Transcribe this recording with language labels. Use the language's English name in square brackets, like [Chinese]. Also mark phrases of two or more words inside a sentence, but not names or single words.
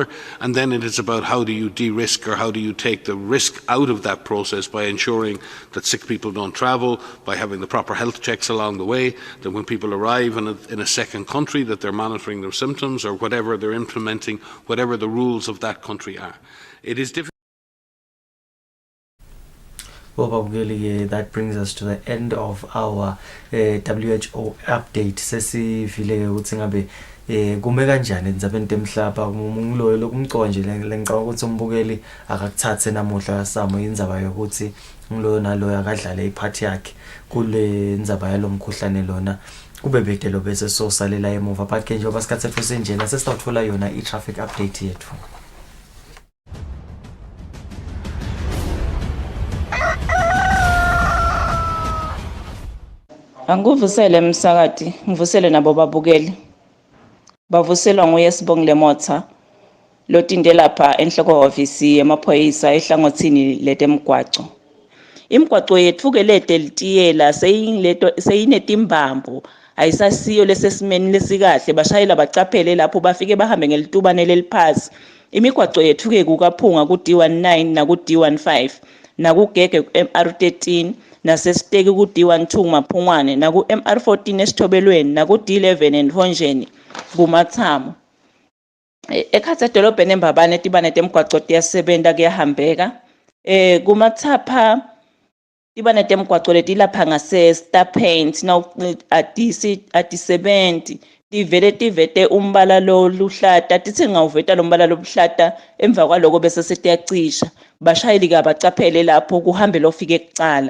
[English] And then it is about how do you de-risk or how do you take the risk out of that process by ensuring that sick people don't travel, by having the proper health checks along the way, that when people arrive in a second country that they're monitoring their symptoms or whatever they're implementing, whatever the rules of that country are. It is difficult. Well, that brings us to the end of our WHO update. [Swati] Sesi vile utsingabe kume kanjani endzabeni temhlaba ngumloyo lokumconje lengicabanga ukuthi umbukeli akakuthathe namuhla samo indzaba yokuthi ngilo nalo akadlale iphathi yakhe kule ndzaba yalomkhuhlane lona kube bede lo bese sosalela emuva but ke njengoba sikhathi sethu senjena sesizawuthola yona i- [English] traffic update [Swati] yethu. Angivusele msakati, ngivusele nabo babukeli. Bavuselwa nguye Sibongile Motha. Lotinde lapha enhloko ofisi emaphoyisa ehlangothini letemgwaco. Imigwaco yethu ke lede litiyela seyinetimbambo. Ayisasiyo lesesimeni lesikahle bashayela bacaphele lapho bafike bahambe ngelitubane leliphasi. Imigwaco yethu ke kukaphunga ku D19 na ku D15 na ku Gege MR13 nasesiteki ku D12 Maphungwane na ku MR14 esithobelweni na ku D11 eNhonjeni kuMathamo. Ekhatsi edolobheni eMbabane tibane temgwaco tiyasebenza kuyahambeka. Kumathapha tibane temgwaco letilapha ngase Star Paint na ati-70 tivete umbala lo luhlata tithi ngawuveta lo mbala lobuhlata emva kwaloko bese setiyacisha bashayeli ka bacaphele lapho kuhambe lofike kucala.